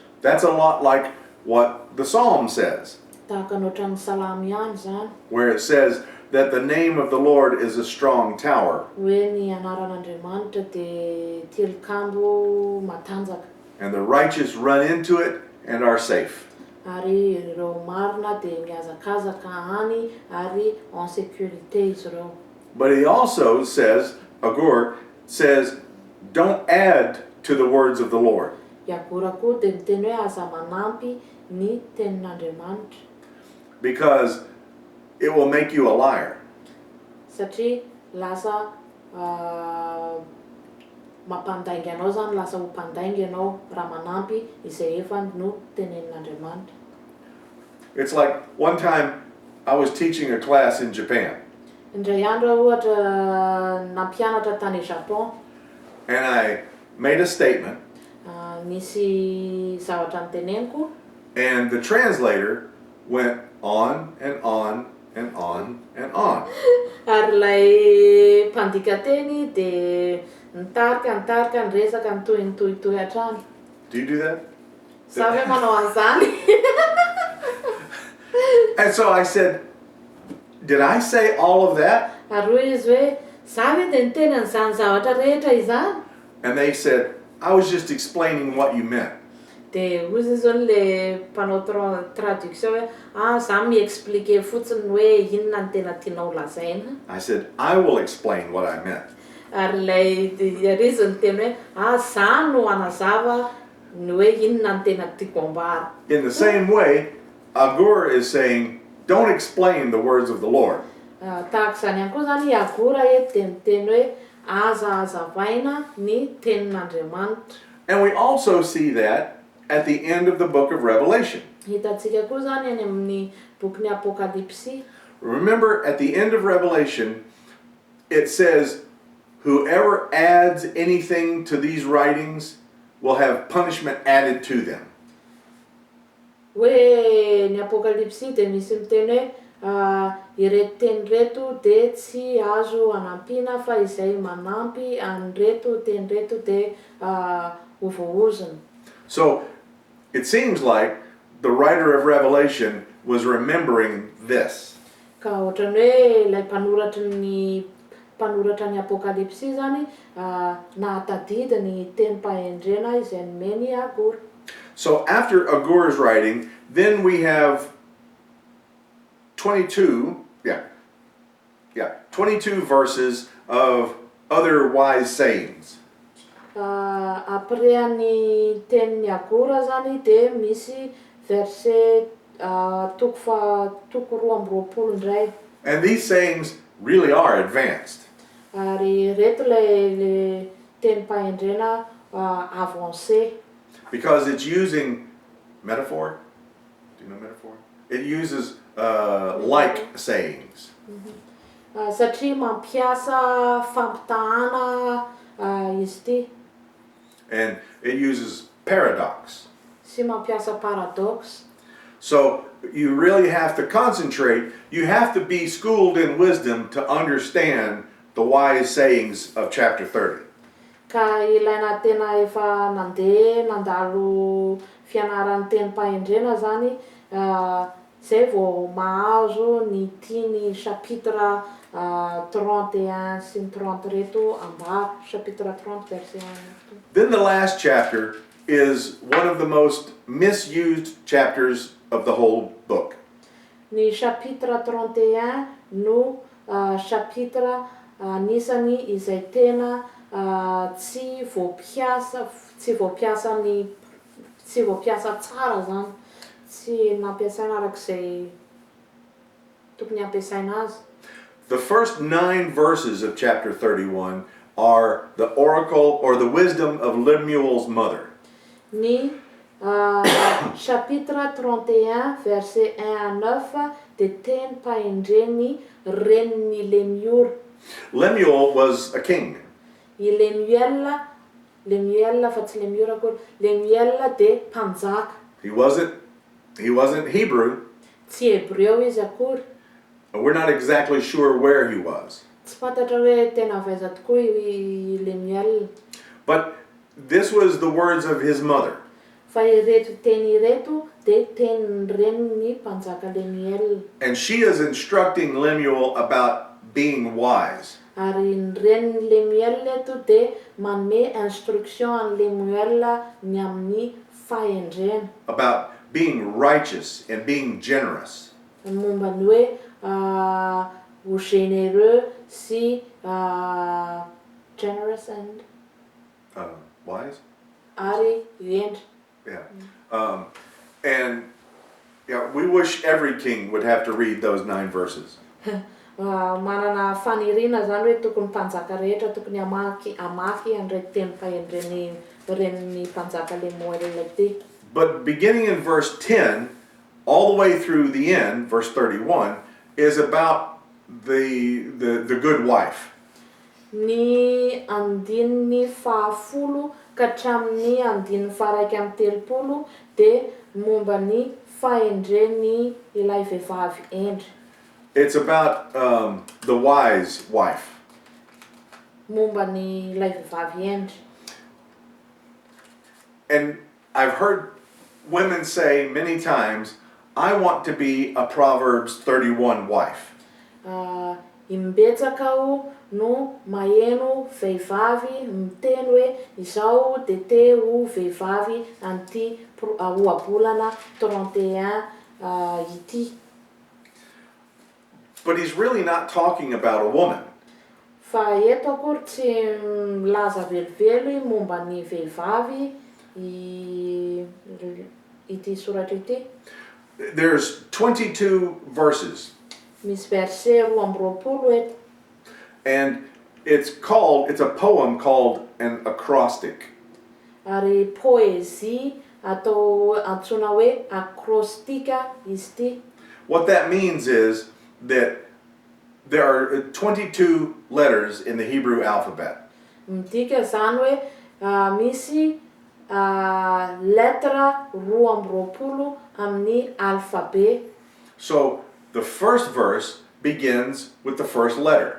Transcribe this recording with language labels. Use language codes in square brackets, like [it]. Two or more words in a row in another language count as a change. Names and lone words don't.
[en] That's a lot like what the Psalm says, [mg] Tahaka ny ohatran'ny Salamy ihany zany, [en] where it says that the name of the Lord is a strong tower, [mg] hoe ny anaran'Andriamanitra dia tilikambo matanjaka. [en] and the righteous run into it and are safe. [mg] Ary ireo marina dia mihazakazaka any ary [fr] en sécurité [mg] izy ireo. [en] But he also says, Agur says, don't add to the words of the Lord. [mg] Iagora koa dia miteny hoe aza manampy ny tenin'Andriamanitra, [en] Because it will make you a liar. [mg] satria lasa mampandaingy anao zany, lasa ho mpandaingy anao raha manampy izay efa no tenenin'Andriamanitra. [en] It's like one time I was teaching a class in Japan, [mg] Indray andro ohatra nampianatra tany Japon, [en] and I made a statement, [mg] nisy zavatra niteneniko, [en] and the translator went on and on and on and on. [mg] ary ilay mpandika teny dia nitarika niresaka nitohy hatrany. [en] Do you do that? [mg] Sa hoe manao an'izany? [en] And so I said, did I say all of that? [mg] Ary hoy izy hoe, za hoe dia niteny an'izany zavatra rehetra izany? [en] And they said, I was just explaining what you meant. [mg] Dia hozy zao le mpanao traduction hoe za mi-expliquer fotsiny hoe inona ny tena tianao lazaina. [en] I said, I will explain what I meant. [mg] Ary ilay izy niteny hoe za no anazava ny hoe inona ny tena tiako ambara. [en] In the same way, Agur is saying, don't explain the words of the Lord. [mg] Tahaka izany ihany koa zany Agora eto dia miteny hoe aza azavaina ny tenin'Andriamanitra. [en] And we also see that at the end of the book of Revelation. [mg] Hitantsika koa zany any amin'ny bokin'ny Apokalipsy. [en] Remember, at the end of Revelation, it says, whoever adds anything to these writings will have punishment added to them. [mg] Hoe ny Apokalipsy dia misy miteny hoe ireto teny reto dia tsy azo anampina fa izay manampy an'ireto teny reto dia ho voahozona. [en] So it seems like the writer of Revelation was remembering this. [mg] Ka ohatrany hoe ilay mpanoratra ny Apokalipsy zany nahatadidy ny teny pahendrena izay nomeny Agora. [en] So after Agur's writing, then we have 22 verses of other wise sayings. [mg] Après ny tenin'ny Agora zany dia misy verset toko roa amby roapolo indray. [en] And these sayings really are advanced. [mg] Ary reto le teny pahendrena avancé. [en] Because it's using metaphor. Do you know metaphor? It uses like sayings. [mg] Satria mampiasa fampitahana izy ty. [en] And it uses paradox. [mg] Sy mampiasa paradox. [en] So you really have to concentrate. You have to be schooled in wisdom to understand the wise sayings of chapter 30. [mg] Ka ilaina tena efa nandalo fianaran'ny teny pahendrena zany zay vao mahazo ny tiany chapitre 31 sy ny 30 reto ambara, [fr] chapitre 30 verset 1. [en] Then the last chapter is one of the most misused chapters of the whole book. [mg] Ny chapitre 31 no chapitre anisany izay tena tsy voapiasa tsara zany, tsy nampiasaina arak'izay tokony ampiasaina azy. [en] The first 9 verses of chapter 31 are the oracle or the wisdom of Lemuel's mother. [mg] Ny [fr] Chapitre 31, verset 1 à 9, [mg] dia teny mpahendreny renin'ny Lemuel. [en] Lemuel was a king. [mg] I Lemuel fa tsy Lemuel akory. Lemuel dia mpanjaka. [en] He wasn't Hebrew. [mg] Tsy Hebreo izy akory. [en] We're not exactly sure where he was. [mg] Tsy fantatra hoe tena avaiza tokoa i Lemuel. [en] But this was the words of his mother. [mg] Fa ireto teny ireto dia teny renin'ny mpanjaka Lemuel. [en] And she is instructing Lemuel about being wise. [mg] Ary ny renin'ny Lemuel eto dia manome instruction an'i Lemuel ny amin'ny fahendrena. [en] About being righteous and being generous. [mg] Momba ny hoe ho généreux sy [en] generous and Wise? [mg] ary endry. [en] Yeah. And yeah, we wish every king would have to read those 9 verses. [mg] Manana faniriana zany hoe tokony mpanjaka rehetra tokony amaky an'ireto teny mpahendreny renin'ny mpanjaka Lemuel ty. [en] But beginning in verse 10, all the way through the end, verse 31, is about the good wife. [mg] Ny andininy fahafolo ka hatramin'ny andininy faraiky amin'ny telopolo dia momba ny fahendreny ilay vehivavy endry. [en] It's about the wise wife. [mg] Momba ny ilay vehivavy endry. [en] And I've heard women say many times, I want to be a Proverbs 31 wife. [mg] Imbetsaka aho no maheno vehivavy miteny hoe izaho dia te ho vehivavy an'ity ohabolana 31 ity. [en] But he's really not talking about a woman. [mg] Fa eto akory tsy milaza velively momba ny vehivavy ity soratra ity. [en] There's 22 verses. [mg] Misy verset 22 eto. [en] And it's a poem called an acrostic. [mg] Ary poésie atao antsoina hoe acrostika izy ity. [en] What that means is that there are 22 letters in the Hebrew alphabet. [mg] Midika zany hoe misy letra 22 amin'ny alphabet. [en] So the first verse begins with the first letter.